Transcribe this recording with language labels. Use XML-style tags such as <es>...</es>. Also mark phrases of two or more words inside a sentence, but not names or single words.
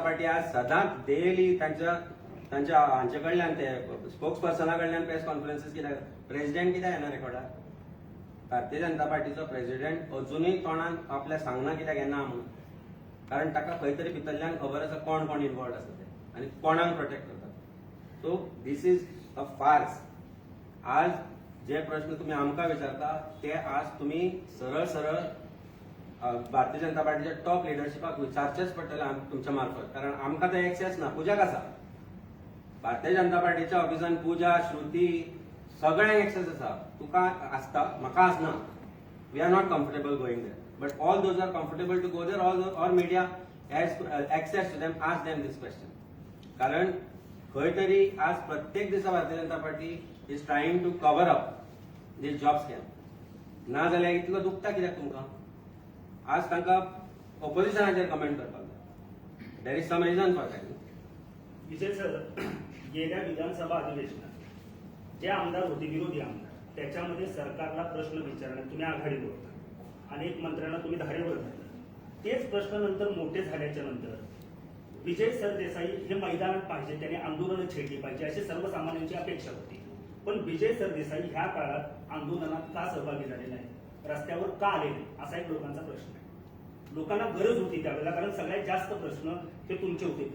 <kok>पार्टी आज सदांच डेली तांच्या हांचे कडल्यान ते</kok> <en>spokes person</en> <kok>कडल्यान</kok> <en>press conferences</en> <kok>कित्याक प्रेसिडेंट कित्याक येना रेकॉर्डार भारतीय जनता पार्टीचो प्रेसिडेंट अजुनूय तोंडान आपल्या सांगना कित्याक येना म्हणून कारण ताका खंय तरी भितरल्यान खबर आसा कोण कोण इनवॉल्व आसा ते आनी कोणाक प्रोटेक्ट करतात</kok> <en>So this is a farce</en> <kok>आज जे प्रश्न तुम्ही आमकां विचारता ते आज तुम्ही सरळ सरळ भारतीय जनता पार्टीच्या</kok> <en>top leadership</en> <kok>विचारचेच पडटले तुमच्या मार्फत कारण आमकां ते एक्सेस ना पुजाक आसा भारतीय जनता पार्टीच्या ऑफिसान पुजा श्रुती सगळ्यांक एक्सेस आसा तुका आसता म्हाका आसना</kok> <en>We are not comfortable going there but all those are comfortable to go there all media has access to them ask them this question</en> <kok>कारण खंय तरी आज प्रत्येक दिसा भारतीय जनता पार्टी</kok> <en>is trying to cover up this job scam</en> <kok>ना जाल्यार इतलो दुखता कित्याक तुमकां आज तांकां ऑपोजिशनाचेर कमेंट करपाक जाय</kok> <en>there is some reason for that</en> <mr>विजय सर गेल्या विधानसभा अधिवेशनात जे आमदार होते विरोधी आमदार त्याच्यामध्ये सरकारला प्रश्न विचारण्यात तुम्ही आघाडीवर होता अनेक मंत्र्यांना तुम्ही धारेवर धरले तेच प्रश्न नंतर मोठे झाल्याच्या नंतर विजय सरदेसाई हे मैदानात पाहिजे त्यांनी आंदोलनं छेडली पाहिजे अशी सर्वसामान्यांची अपेक्षा होती पण विजय सरदेसाई ह्या काळात आंदोलनात का सहभागी झाले नाही रस्त्यावर का आले नाही असा एक लोकांचा प्रश्न आहे लोकांना गरज होती त्यावेळेला, कारण सगळ्यात जास्त प्रश्न हे तुमचे होते.</mr>